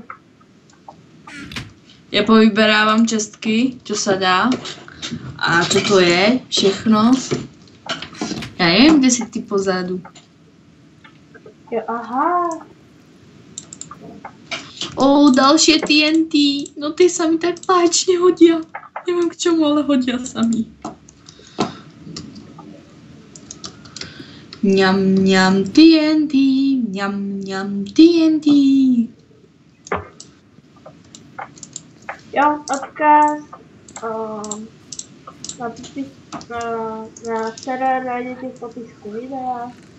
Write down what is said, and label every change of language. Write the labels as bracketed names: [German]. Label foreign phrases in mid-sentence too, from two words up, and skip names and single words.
[Slovak] Já povyberávám čestky, čo sa dá. A čo to je, všechno. [Czech] Já nevím, kde si ty pozadu. Jo, aha. Další TNT. [Slovak] No ty sa mi tak páčne hodia. Neviem k čemu, ale hodia sa mi. Ňam TNT. Ňam TNT. [Czech] Jo, odkaz na server najdete v popisku videa.